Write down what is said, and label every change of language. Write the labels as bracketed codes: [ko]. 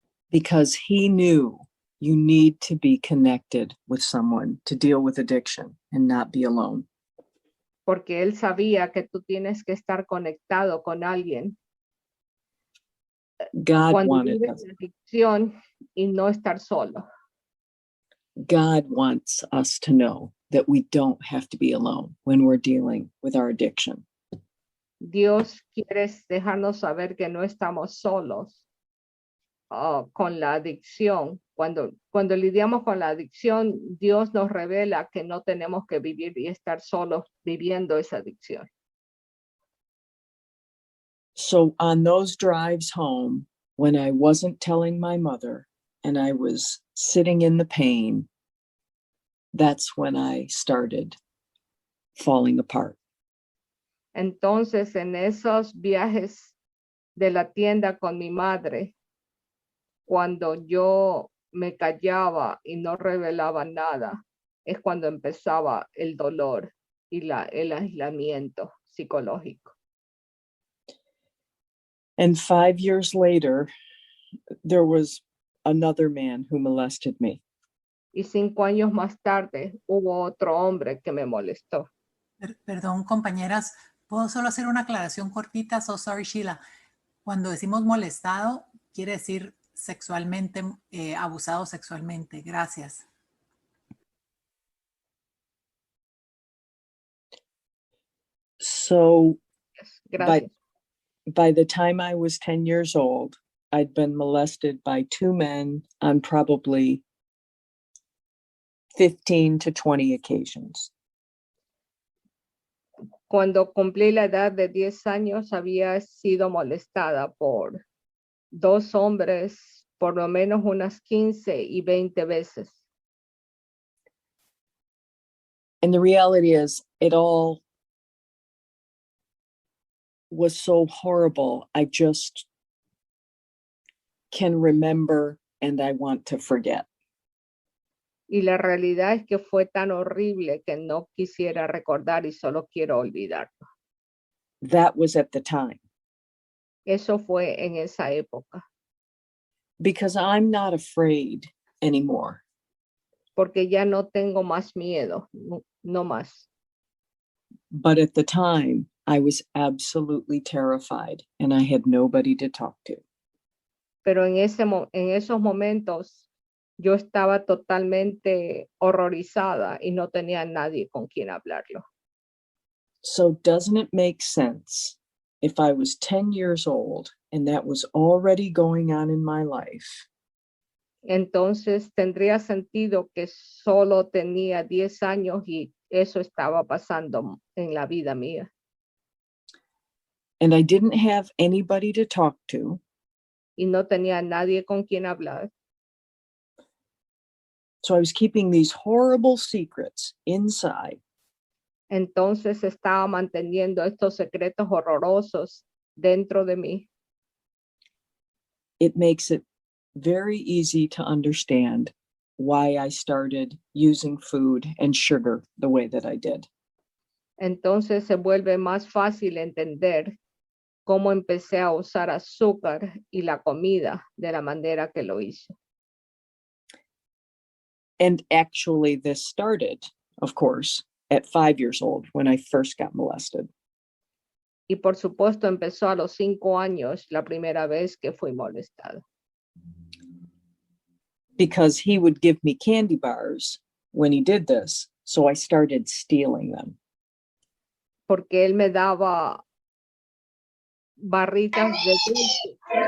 [en] Because he knew you need to be connected with someone to deal with addiction and not be alone. [es] Porque él sabía que tú tienes que estar conectado con alguien [en] God [es] cuando [en] wanted [es] vives [en] us. [es] la adicción y no estar solo. [en] God wants us to know that we don't have to be alone when we're dealing with our addiction. [es] Dios quiere dejarnos saber que no estamos solos con la adicción. Cuando lidiamos con la adicción, Dios nos revela que no tenemos que vivir y estar solos viviendo esa adicción. [en] So on those drives home, when I wasn't telling my mother and I was sitting in the pain, that's when I started falling apart. [es] Entonces, en esos viajes de la tienda con mi madre, cuando yo me callaba y no revelaba nada, es cuando empezaba el dolor y el aislamiento psicológico. [en] And 5 years later, there was another man who molested me. [es] Y 5 años más tarde hubo otro hombre que me molestó. Perdón, compañeras, ¿puedo solo hacer una aclaración cortita? [en] So sorry, Sheila. [es] Cuando decimos molestado, quiere decir sexualmente, abusado sexualmente. Gracias. [en] So [es] Gracias. [en] by the time I was 10 years old, I'd been molested by 2 men on probably 15 to 20 occasions. [es] Cuando cumplí la edad de 10 años, había sido molestada por 2 hombres por lo menos unas 15 y 20 veces. [en] And the reality is, it all was so horrible. I just can remember and I want to forget. [es] Y la realidad es que fue tan horrible que no quisiera recordar y solo quiero olvidarlo. [en] That was at the time. [es] Eso fue en esa época. [en] Because I'm not afraid anymore. [es] Porque ya no tengo más miedo, no más. [en] But at the time, I was absolutely terrified and I had nobody to talk to. [es] Pero en esos momentos yo estaba totalmente horrorizada y no tenía nadie con quien hablarlo. [en] So doesn't it make sense if I was 10 years old and that was already going on in my life? [es] Entonces tendría sentido que solo tenía 10 años y eso estaba pasando en la vida mía. [en] And I didn't have anybody to talk to. [es] Y no tenía nadie con quien hablar. [en] So I was keeping these horrible secrets inside. [es] Entonces estaba manteniendo estos secretos horrorosos dentro de mí. [en] It makes it very easy to understand why I started using food and sugar the way that I did. [es] Entonces se vuelve más fácil entender cómo empecé a usar azúcar y la comida de la manera que lo hice. [en] And actually this started, of course, at 5 years old when I first got molested. [es] Y por supuesto empezó a los 5 años la primera vez que fui molestada. [en] Because he would give me candy bars when he did this, so I started stealing them. [es] Porque él me daba barritas de dulce.